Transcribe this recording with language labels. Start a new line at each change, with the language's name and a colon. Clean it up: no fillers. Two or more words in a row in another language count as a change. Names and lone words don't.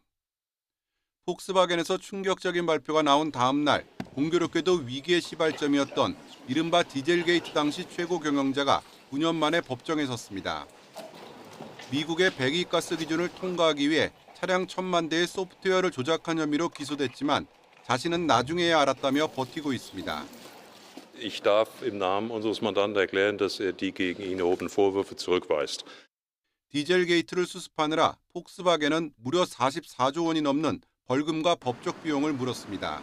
Korean: 폭스바겐에서 충격적인 발표가 나온 다음 날 공교롭게도 위기의 시발점이었던 이른바 디젤게이트 당시 최고 경영자가 9년 만에 법정에 섰습니다. 미국의 배기가스 기준을 통과하기 위해 차량 1,000만 대의 소프트웨어를 조작한 혐의로 기소됐지만 자신은 나중에야 알았다며 버티고 있습니다.
German: Ich darf im Namen unseres Mandanten erklären, dass er die gegen ihn erhobenen Vorwürfe zurückweist.
Korean: 디젤게이트를 수습하느라 폭스바겐은 무려 44조 원이 넘는 벌금과 법적 비용을 물었습니다.